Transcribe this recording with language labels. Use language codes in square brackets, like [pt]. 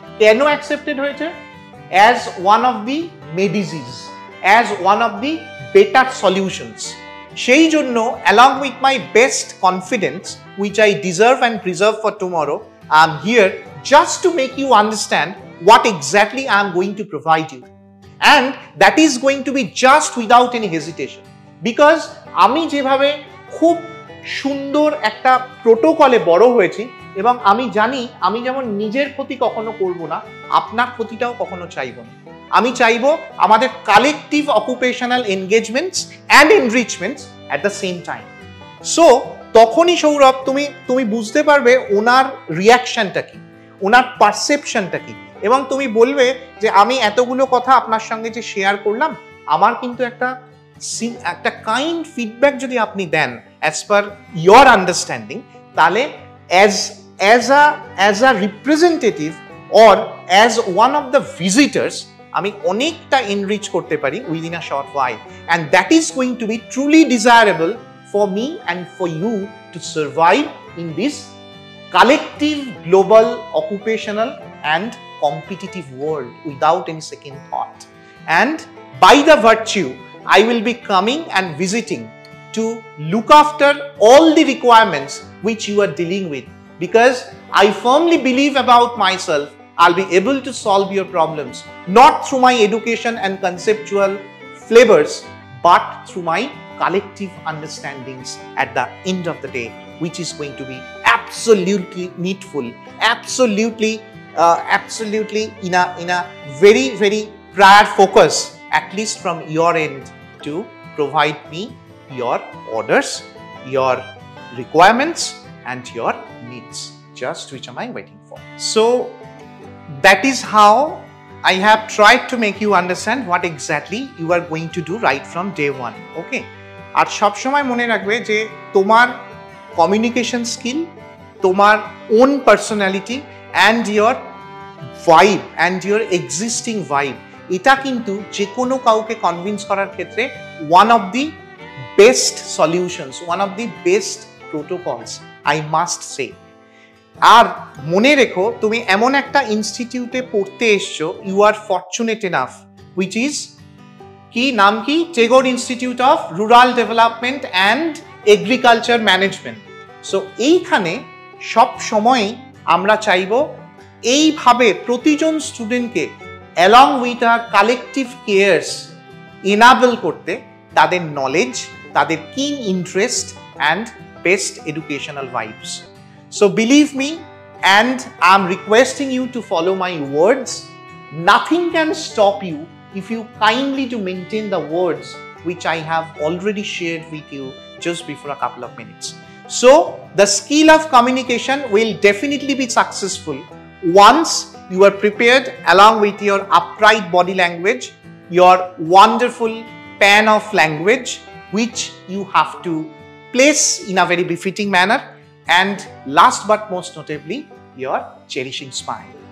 [bn] কেন অ্যাকসেপ্টেড হয়েছে? [en] As one of the medicines, as one of the better solutions. [bn] সেই জন্য [en] along with my best confidence which I deserve and preserve for tomorrow, I am here just to make you understand what exactly I am going to provide you, and that is going to be just without any hesitation, because [bn] আমি যেভাবে খুব সুন্দর একটা প্রোটোকলে বড় হয়েছি এবং আমি জানি আমি যেমন নিজের ক্ষতি কখনো করব না, আপনার ক্ষতিটাও কখনো চাইব না। আমি চাইবো আমাদের [en] Collective occupational engagements and enrichments at the same time. [bn] So তখনই সৌরভ তুমি বুঝতে পারবে ওনার রিয়াকশনটা কি, ওনার পারসেপশনটা কি, এবং তুমি বলবে যে আমি এতগুলো কথা আপনার সঙ্গে যে শেয়ার করলাম, আমার কিন্তু একটা কাইন্ড ফিডব্যাক যদি আপনি দেন [en] as per your understanding, [bn] তাহলে [en] as a representative or as one of the visitors [bn] আমি অনেকটা এনরিচ করতে পারি [en] Within a short while, and that is going to be truly desirable for me and for you to survive in this collective global occupational and competitive world without any second thought. And by the virtue, I will be coming and visiting to look after all the requirements which you are dealing with, because I firmly believe about myself I'll be able to solve your problems not through my education and conceptual flavors, but through my collective understandings at the end of the day, which is going to be absolutely needful, absolutely in a very, very prior focus, at least from your end, to provide me your orders, your requirements and your needs, just which am I waiting for. So that is how I have tried to make you understand what exactly you are going to do right from day one. [bn] Okay, আর সব সময় মনে রাখবে যে তোমার communication skill, তোমার on personality [en] and your vibe and your existing vibe, [bn] এটা কিন্তু যে কোনো কাউকে কনভিন্স করার ক্ষেত্রে [en] One of the best solutions, one of the best protocols, I must say. [bn] আর মনে রেখো, তুমি এমন একটা ইনস্টিটিউটে পড়তে এসছো, [en] you are fortunate enough, which is [bn] কি নাম কি, Tagore institute of rural development and agriculture management. So এইখানে সব সময়ই আমরা চাইব এইভাবে প্রতিজন স্টুডেন্টকে [en] along with our collective cares [bn] enable করতে, তাদের নলেজ, তাদের কিন interest and best educational vibes. [en] So believe me, and I am requesting you to follow my words. Nothing can stop you if you kindly to maintain the words which I have already shared with you just before a couple of minutes. So the skill of communication will definitely be successful once you are prepared along with your upright body language, your wonderful pan of language which you have to place in a very befitting manner, and last but most notably your cherishing smile.